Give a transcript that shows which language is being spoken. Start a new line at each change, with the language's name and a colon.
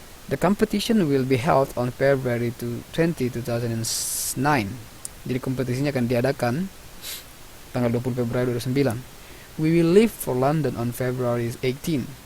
English: The competition will be held on February 20, 2009.
Indonesian: Jadi kompetisinya akan diadakan tanggal 20 Februari 2009.
English: We will leave for London on February 18.